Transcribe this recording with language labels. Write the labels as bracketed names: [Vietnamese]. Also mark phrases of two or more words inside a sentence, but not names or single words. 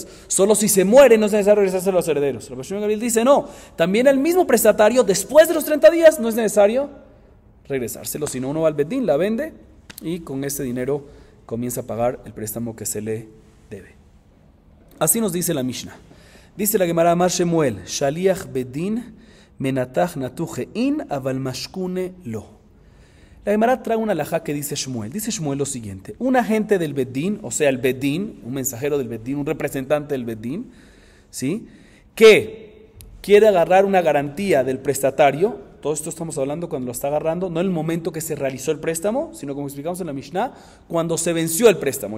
[Spanish] Solo si se muere no es necesario regresárselo a los herederos. Rabban Shimon ben Gamliel dice no, también el mismo prestatario después de los 30 días no es necesario regresárselo, sino uno va al Bedín, la vende y con ese dinero comienza a pagar el préstamo que se le debe. Así nos dice la Mishnah. Dice la Gemara [Aramaic] אמר שמואל, שליח בית דין מנתח נתוחי אבל משכוני לא. [Spanish] La Gemara trae una alajá que dice Shmuel. Dice Shmuel lo siguiente: un agente del Bedín, o sea el Bedín, un mensajero del Bedín, un representante del Bedín, ¿sí?, que quiere agarrar una garantía del prestatario. Todo esto estamos hablando cuando lo está agarrando, no en el momento que se realizó el préstamo, sino como explicamos en la Mishnah, cuando se venció el préstamo.